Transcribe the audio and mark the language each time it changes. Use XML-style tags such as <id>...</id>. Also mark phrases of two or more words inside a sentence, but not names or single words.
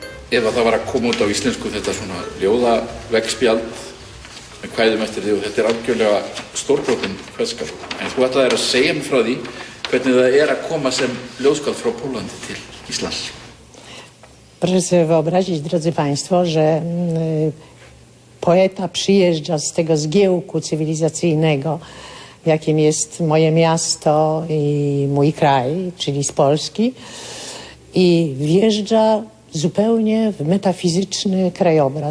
<is>ef að það var að koma út á íslensku þetta svona ljóðaveggspjald með kvæðum eftir því og þetta algjörlega stórbrotin kveðskap. En þú ætlaðir að segja mér frá því hvernig það að koma sem ljóðskáld frá Pólandi til Íslands.</is> <pl>Proszę sobie wyobrazić, drodzy Państwo, że poeta przyjeżdża z tego zgiełku cywilizacyjnego, jakim jest moje miasto i mój kraj, czyli z Polski, i wjeżdża zupełnie w metafizyczny krajobraz.</pl>